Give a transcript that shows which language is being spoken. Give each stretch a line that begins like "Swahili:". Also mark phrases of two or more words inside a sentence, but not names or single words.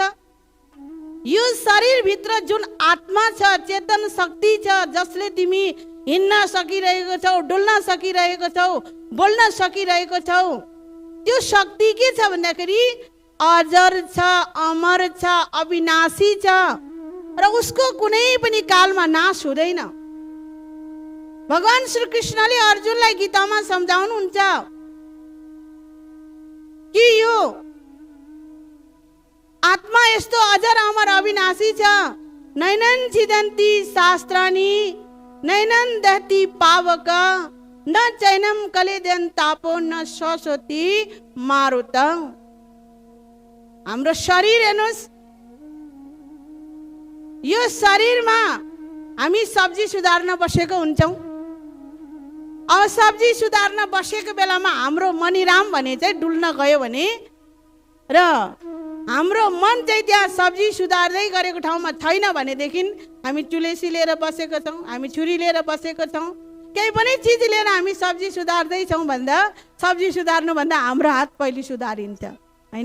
Nepali: यो शरीर भित्र जुन आत्मा छ, चेतन शक्ति छ, जसले तिमी हिँड्न सकिरहेको छौ, डुल्न सकिरहेको छौ, बोल्न सकिरहेको छौ, त्यो शक्ति के छ भन्दाखेरि अजर छ, अमर छ, अविनाशी छ र उसको कुनै पनि कालमा नाश हुँदैन। भगवान श्री कृष्णले अर्जुनलाई गीतामा सम्झाउनुहुन्छ कि यो आत्मा यस्तो अजर अमर अविनाशी छ।
Sanskrit: नैनन छिदन्ति शास्त्राणि नैनन दहति पावक, न चैनम कलेदन तापो न शोषति मारुत।
Nepali: हाम्रो शरीर हेर्नुहोस्, यो शरीरमा हामी सब्जी सुधार्न बसेको हुन्छौँ। अब सब्जी सुधार्न बसेको बेलामा हाम्रो मनिराम भने चाहिँ डुल्न गयो भने र हाम्रो मन चाहिँ त्यहाँ सब्जी सुधार्दै गरेको ठाउँमा छैन भनेदेखि हामी चुलेसी लिएर बसेको छौँ, हामी छुरी लिएर बसेको छौँ, केही पनि चिज लिएर हामी सब्जी सुधार्दैछौँ भन्दा सब्जी सुधार्नुभन्दा हाम्रो हात पहिले सुधारिन्छ, होइन?